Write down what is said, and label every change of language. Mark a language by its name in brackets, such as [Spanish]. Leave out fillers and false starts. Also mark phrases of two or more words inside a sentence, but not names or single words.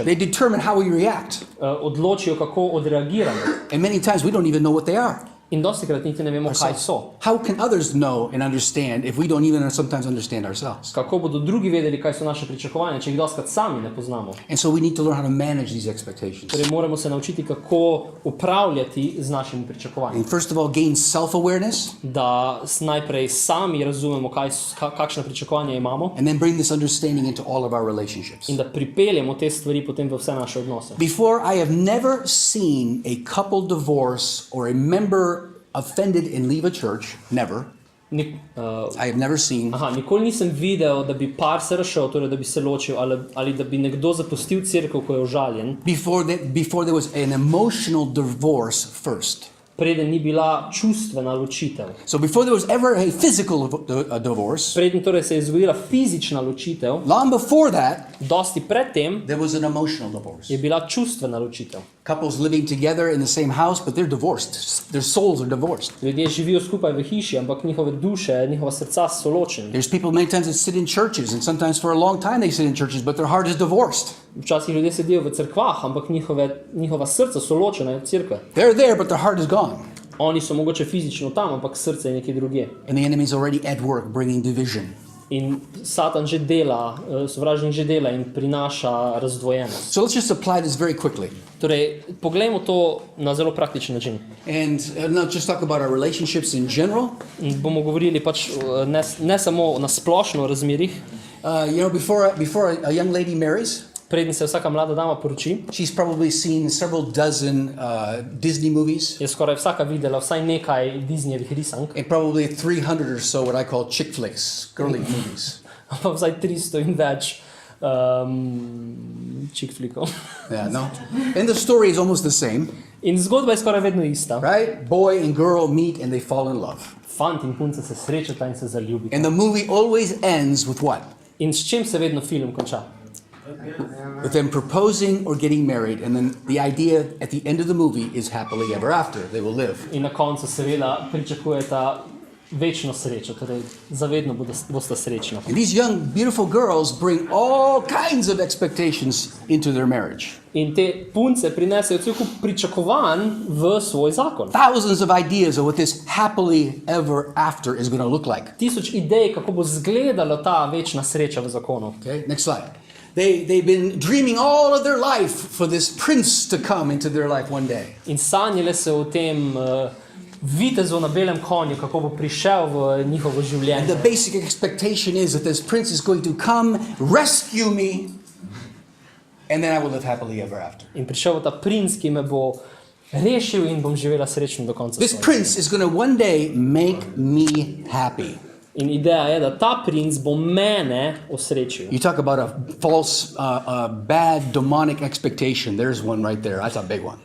[English] They determine how we react. [Slovenian] Odločijo, kako odreagiramo. [English] And many times we don't even know what they are. [Slovenian] In dostikrat niti ne vemo, kaj so. [English] How can others know and understand if we don't even sometimes understand ourselves? [Slovenian] Kako bodo drugi vedeli, kaj so naše pričakovanja, če jih dostikrat sami ne poznamo. [English] And so we need to learn how to manage these expectations. [Slovenian] Torej moramo se naučiti, kako upravljati z našimi pričakovanji. [English] And first of all, gain self-awareness, [Slovenian] Da najprej sami razumemo, kakšne pričakovanja imamo [English] and then bring this understanding into all of our relationships. [Slovenian] in da pripeljemo te stvari potem v vse naše odnose. [English] Before, I have never seen a couple divorce or a member offended and leave a church. Never. I have never seen. [Slovenian] Nikoli nisem videl, da bi par se razšel, torej da bi se ločil, ali da bi nekdo zapustil cerkev, ko je užaljen, [English] Before there was an emotional divorce first. [Slovenian] preden ni bila čustvena ločitev. [English] So before there was ever a physical divorce, [Slovenian] Preden torej se je zgodila fizična ločitev, [English] long before that, [Slovenian] dosti pred tem [English] there was an emotional divorce. [Slovenian] je bila čustvena ločitev. [English] Couples living together in the same house, but they're divorced. Their souls are divorced. [Slovenian] Ljudje živijo skupaj v hiši, ampak njihove duše, njihova srca so ločeni. [English] There's people many times that sit in churches, and sometimes for a long time they sit in churches, but their heart is divorced. [Slovenian] Včasih ljudje sedijo v cerkvah, ampak njihova srca so ločena od cerkve. [English] They're there, but their heart is gone. [Slovenian] Oni so mogoče fizično tam, ampak srce je nekje drugje. [English] And the enemy is already at work bringing division. [Slovenian] In Satan že dela, sovražnik že dela in prinaša razdvojenost. [English] So let's just apply this very quickly. [Slovenian] Torej, poglejmo to na zelo praktičen način. [English] And not just talk about our relationships in general. [Slovenian] In bomo govorili pač ne samo na splošno o razmerjih. [English] Before a young lady marries, [Slovenian] Preden se vsaka mlada dama poroči, [English] she's probably seen several dozen Disney movies. [Slovenian] je skoraj vsaka videla vsaj nekaj Disneyjevih risank, [English] And probably 300 or so what I call chick flicks, girly movies. [Slovenian] pa vsaj 300 in več [English] chick flickov. Yeah, no. And the story is almost the same, [Slovenian] In zgodba je skoraj vedno ista. [English] right? Boy and girl meet and they fall in love. [Slovenian] Fant in punca se srečata in se zaljubita. [English] And the movie always ends with what? [Slovenian] In s čim se vedno film konča? [English] With them proposing or getting married, and then the idea at the end of the movie is happily ever after. They will live. [Slovenian] In na koncu seveda pričakujeta večno srečo, torej zavedno bosta srečna. [English] And these young, beautiful girls bring all kinds of expectations into their marriage. [Slovenian] In te punce prinesejo cel kup pričakovanj v svoj zakon. [English] Thousands of ideas of what this happily ever after is going to look like. [Slovenian] 1000 idej, kako bo izgledala ta večna sreča v zakonu. [English] Okay, next slide. They've been dreaming all of their life for this prince to come into their life one day. [Slovenian] In sanjale se o tem vitezu na belem konju, kako bo prišel v njihovo [English] And [Slovenian] življenje. [English] the basic expectation is that this prince is going to come, rescue me, and then I will live happily ever after. [Slovenian] In prišel bo ta princ, ki me bo rešil in bom živela srečno do konca [English] This [Slovenian] svojega. [English] prince is going to one day make me happy. [Slovenian] In ideja je, da ta princ bo mene osrečil. [English] You talk about a false, bad, demonic expectation. There's one right there. That's a big one.